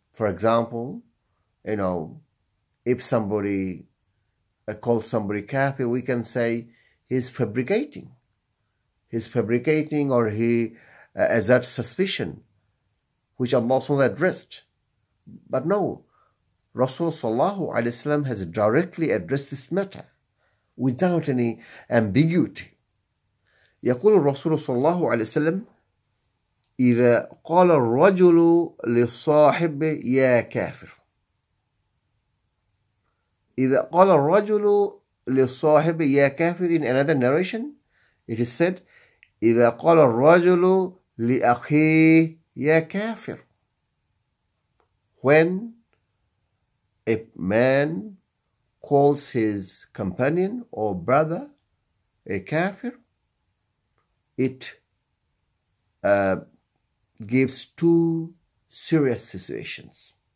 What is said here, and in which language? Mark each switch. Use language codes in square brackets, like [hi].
[en] For example, if somebody calls somebody Kafir, we can say he's fabricating. He's fabricating, or he asserts suspicion, which Allah SWT addressed. But no, Rasulullah ﷺ has directly addressed this matter without any ambiguity. [ar] يقول الرسول صلى الله عليه وسلم: إذا قال الرجل للصاحب يا كافر. إذا قال الرجل للصاحب يا كافر. [en] In another narration, it is said: [ar] إذا قال الرجل لأخيه يا كافر. [en] When a man calls his companion or brother a kafir, it gives two serious situations.